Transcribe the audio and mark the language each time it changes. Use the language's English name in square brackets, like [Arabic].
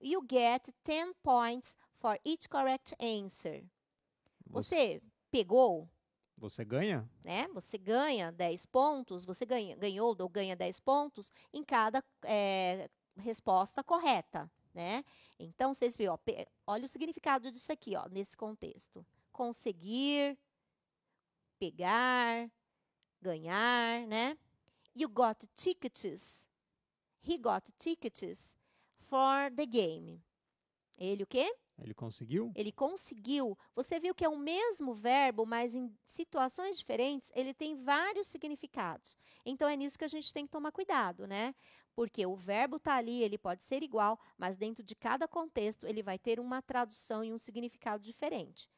[English] You get 10 points for each correct answer. [Portuguese] Você pegou, Você ganha? né? Você ganha 10 pontos, você ganhou ou ganha 10 pontos em cada resposta correta, né? Então, vocês viram, olha o significado disso aqui, ó, nesse contexto. Conseguir, pegar, ganhar, né? [English] You got tickets. He got tickets for the game. [Portuguese] Ele o quê? Ele conseguiu? Ele conseguiu. Você viu que é o mesmo verbo, mas em situações diferentes, ele tem vários significados. Então, é nisso que a gente tem que tomar cuidado, né? Porque o verbo está ali, ele pode ser igual, mas dentro de cada contexto, ele vai ter uma tradução e um significado diferente.